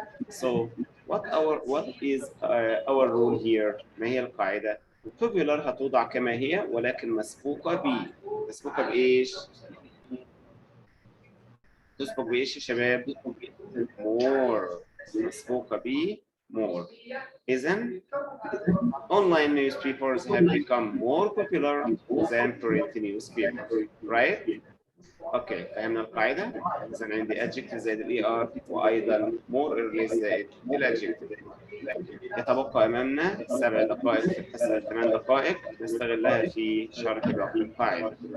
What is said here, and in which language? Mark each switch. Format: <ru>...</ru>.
<en>So what is our rule here؟</en> <ar>ما هي القاعدة؟ popular هتوضع كما هي ولكن مسبوقة ب. مسبوقة بإيش؟ تسبق بإيش يا شباب؟ more. مسبوقة ب more.</ar> <en>إذن online newspapers have become more popular than print newspapers.</en> <ar>Right? اوكي فهمنا القاعدة. إذا عندي adjective زائد ال er وأيضا more or less زائد ال adjective. يتبقى أمامنا 7 دقائق في الحصة 8 دقائق نستغلها في شرح باقي القاعدة.</ar>